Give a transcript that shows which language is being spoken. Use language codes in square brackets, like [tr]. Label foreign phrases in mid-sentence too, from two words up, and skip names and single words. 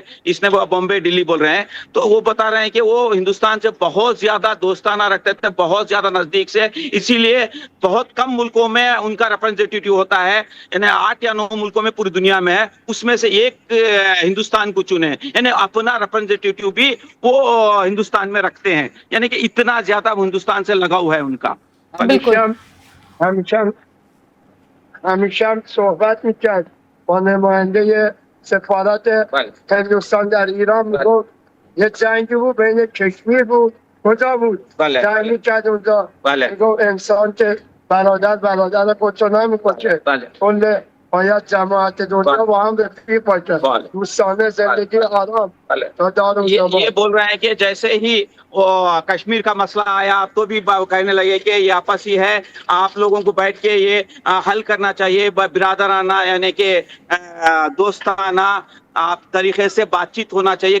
[hi] इसने वो बॉम्बे, दिल्ली बोल रहे हैं। तो वो बता रहे हैं कि वो हिंदुस्तान से बहुत ज्यादा दोस्ताना रखते थे, बहुत ज्यादा नजदीक से, इसीलिए बहुत कम मुल्कों में उनका रिप्रेजेंटेटिव होता है, यानी 8 या 9 मुल्कों में पूरी दुनिया में है, उसमें से एक हिंदुस्तान को चुने, यानी अपना रिप्रेजेंटेटिव भी वो हिंदुस्तान में रखते हैं, यानी कि इतना ज्यादा हिंदुस्तान से लगाव है उनका। [fa] همیشه صحبت میکرد با نماینده سفارت هندوستان در ایران، میگفت یه جنگی بود بین کشمیر بود، کجا بود؟ جنگ میکرد اونجا، میگفت انسان که برادر خودشو نمیکشه، کل باید جماعت دنیا با هم رفیق باشه، دوستانه زندگی آرام. [hi] ये बोल रहे हैं कि जैसे ही वो कश्मीर का मसला आया तो भी कहने लगे कि ये आपसी है, आप लोगों को बैठ के ये हल करना चाहिए, बिरादराना यानी कि दोस्ताना आप तरीके से बातचीत होना चाहिए।